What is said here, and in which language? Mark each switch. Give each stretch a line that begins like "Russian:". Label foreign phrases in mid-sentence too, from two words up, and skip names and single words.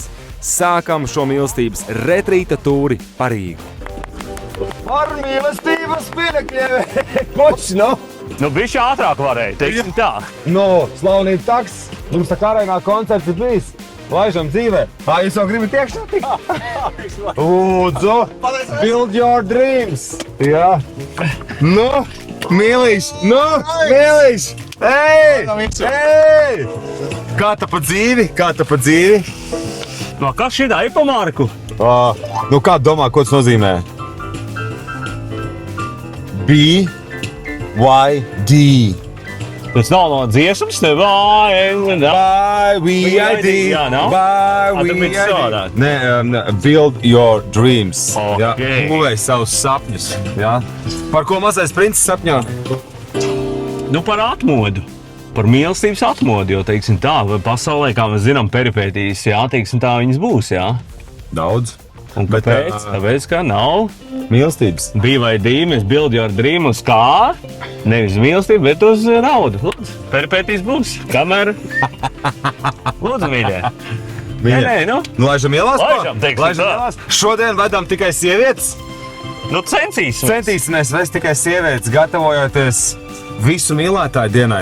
Latvian: Sākam šo mīlestības retrīta tūri pa Rīgu. Ar mīlestības pienekļiem! Koč, no? Nu, bišķi ātrāk varēja, teiksim tā. No, Slavenību taks. Mums tā Karainā koncerts ir bijis. Laižam dzīvē. Jūs jau gribat iekšā tikt? Lūdzu,
English: build your dreams.
Latvian: Jā. Nu, mīlīš, mīlīš. Ej! Kā tā pa dzīvi? No, kas šitā ir pa Marku? Nu, kā domā, ko tas nozīmē? BYD. Tas nav no dziesmas, ne BYD. Jā, nav? BYD. Nē,
English: build your dreams.
Latvian: Jā,
English: Okay.
Latvian: būvēj savus sapņus. Jā. Par ko mazais princis sapņo? Nu, par atmodu. Par mīlestības atmodu, jo, teiksim tā, pasaulē, kā mēs zinām, peripētīs, jā, teiksim tā, viņas būs, jā. Daudz. Un kāpēc? Tāpēc, ka nav Mīlestības. BYD, mēs
English: build your dream
Latvian: uz kā? Nevis mīlestību, bet uz naudu. Lūdzu, peripētīs būs. Kamēr? Lūdzu, mīļie. Nē, nu. Nu, laižam ielās? Laižam, teiksim tā. Šodien vedam tikai sievietes. Nu, censīsimies. Centīsimies vest tikai sievietes, gatavojoties visu mīlētāju dienai.